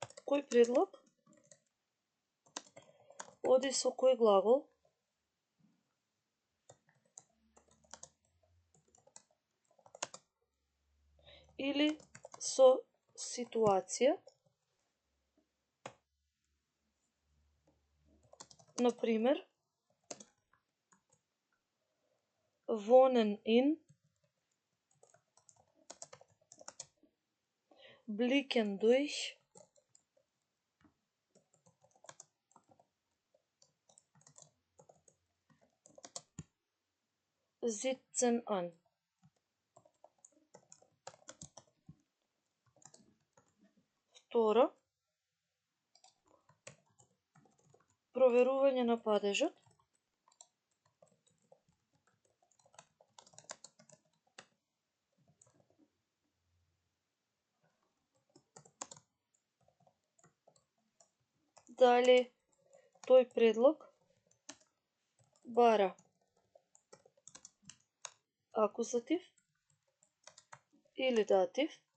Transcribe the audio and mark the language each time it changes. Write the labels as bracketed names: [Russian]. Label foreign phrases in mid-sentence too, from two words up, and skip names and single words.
[Macedonian] кој предлог, оди со кој глагол, или со ситуација, например, [German] wohnen in, blicken durch, sitzen an. [Macedonian] Второ, проверување на падежот. Дали тој предлог бара акузатив или датив.